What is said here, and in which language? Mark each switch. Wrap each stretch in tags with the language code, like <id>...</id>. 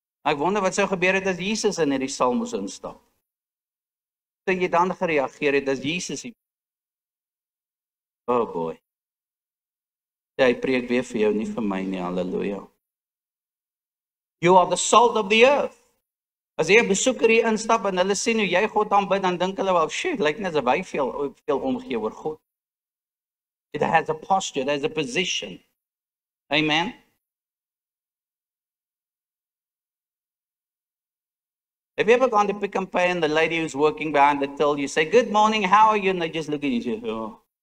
<af>Ek wonder wat sou gebeur het as Jesus in hierdie saal moes instap. Sou jy dan gereageer het as Jesus hier?</af> <en>Oh boy.</en> <af>Ja, hy preek weer vir jou, nie vir my nie, halleluja.</af> <en>You are the salt of the earth.</en> <af>As jy 'n besoeker hier instap en hulle sien hoe jy God aanbid, dan dink hulle wel, shit, lyk net asof hy veel omgee oor God.</af> <en>It has a posture, it has a position. Amen. Have you ever gone to Pick n Pay and the lady who's working behind the till, you say, good morning, how are you? And they just look at you and say, oh.</en>